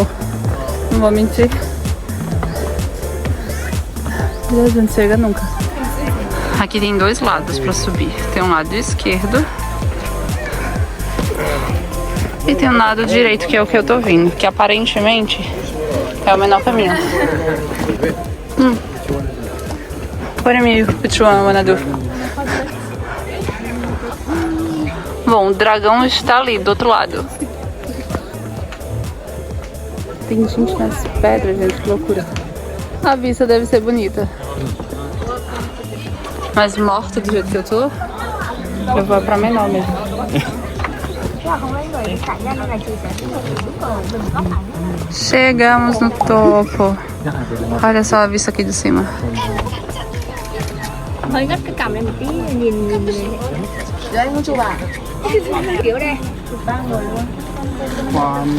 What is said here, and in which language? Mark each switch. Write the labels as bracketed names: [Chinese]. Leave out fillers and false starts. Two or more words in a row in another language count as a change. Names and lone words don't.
[Portuguese] Não vou mentir. Deus, não chega nunca. Aqui tem dois lados para subir. Tem um lado esquerdo e tem um lado direito, que é o que eu tô vindo, que aparentemente é o menor caminho. [English] What which one I wanna do? [Portuguese] Bom, o dragão está ali do outro lado. Tem gente nas pedras, gente, que loucura. A vista deve ser bonita. Mas morta do jeito que eu tô, eu vou pra menor mesmo. Chegamos no topo. Olha só a vista aqui de cima. [Vietnamese] Hơi ngất cái cằm lên một tí, nhìn rồi anh muốn chụp à? Kiểu đây, chụp 3 người luôn.